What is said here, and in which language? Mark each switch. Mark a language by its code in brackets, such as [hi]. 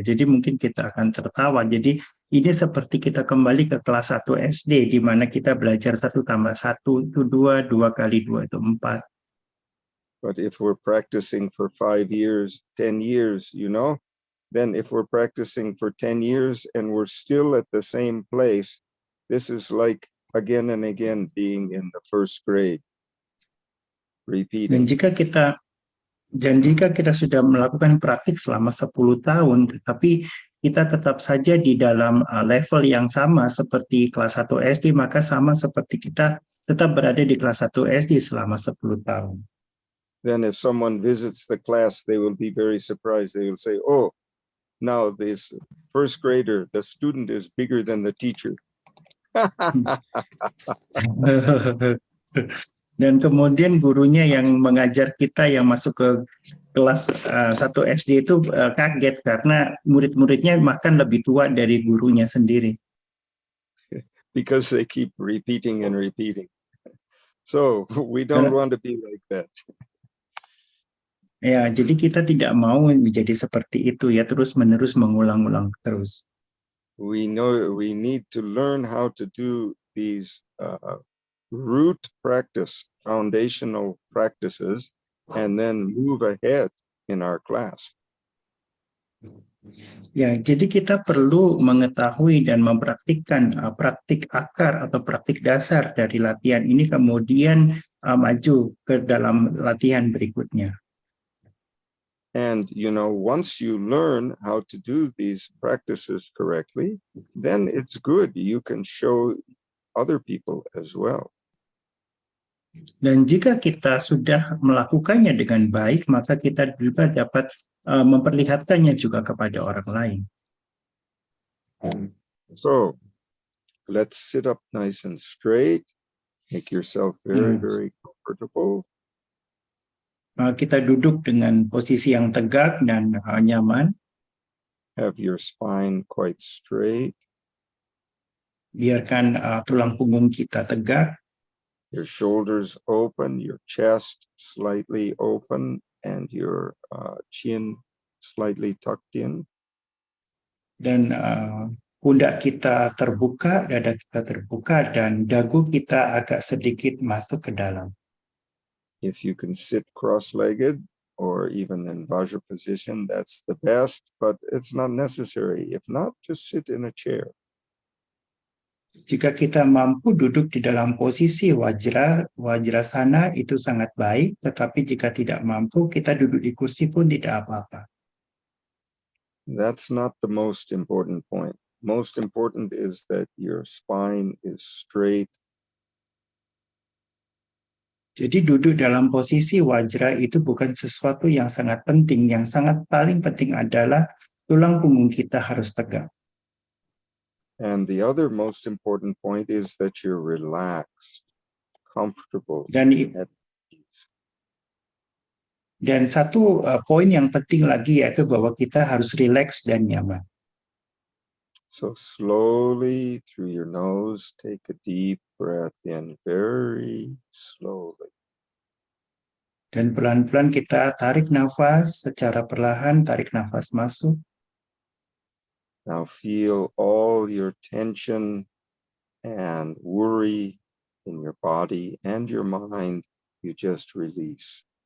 [id] Jadi mungkin kita akan tertawa. Jadi ini seperti kita kembali ke kelas 1 SD di mana kita belajar 1 tambah 1 itu 2, 2 kali 2 itu 4. [en] But if we're practicing for 5 years, 10 years, you know, then if we're practicing for 10 years and we're still at the same place, this is like again and again being in the first grade, repeating. [id] Dan jika kita sudah melakukan praktik selama 10 tahun, tetapi kita tetap saja di dalam level yang sama seperti kelas 1 SD, maka sama seperti kita tetap berada di kelas 1 SD selama 10 tahun. [en] Then if someone visits the class, they will be very surprised. They will say, oh, now this first grader, the student is bigger than the teacher. [id] Dan kemudian gurunya yang mengajar kita yang masuk ke kelas 1 SD itu kaget karena murid-muridnya bahkan lebih tua dari gurunya sendiri. [en] Because they keep repeating and repeating. So we don't want to be like that. [id] Ya, jadi kita tidak mau menjadi seperti itu ya, terus-menerus mengulang-ulang terus. [en] We know we need to learn how to do these root practice, foundational practices, and then move ahead in our class. [id] Ya, jadi kita perlu mengetahui dan mempraktikkan praktik akar atau praktik dasar dari latihan ini, kemudian maju ke dalam latihan berikutnya. [en] And, you know, once you learn how to do these practices correctly, then it's good. You can show other people as well. [id] Dan jika kita sudah melakukannya dengan baik, maka kita juga dapat memperlihatkannya juga kepada orang lain. [en] So, let's sit up nice and straight. Make yourself very, very comfortable. [id] Kita duduk dengan posisi yang tegak dan nyaman. [en] Have your spine quite straight. [id] Biarkan tulang punggung kita tegak. [en] Your shoulders open, your chest slightly open, and your chin slightly tucked in. [id] Dan pundak kita terbuka, dada kita terbuka, dan dagu kita agak sedikit masuk ke dalam. [en] If you can sit cross-legged or even in Vajra position, that's the best, but it's not necessary. If not, just sit in a chair. [id] Jika kita mampu duduk di dalam posisi Vajrasana itu sangat baik, tetapi jika tidak mampu, kita duduk di kursi pun tidak apa-apa. [en] That's not the most important point. Most important is that your spine is straight. [id] Jadi duduk dalam posisi Vajra itu bukan sesuatu yang sangat penting. Yang sangat paling penting adalah tulang punggung kita harus tegak. [en] And the other most important point is that you're relaxed, comfortable. [id] Dan satu poin yang penting lagi yaitu bahwa kita harus rileks dan nyaman. [en] So slowly through your nose, take a deep breath in very slowly. [id] Dan pelan-pelan kita tarik nafas secara perlahan, tarik nafas masuk. [en] Now feel all your tension and worry in your body and your mind, you just release.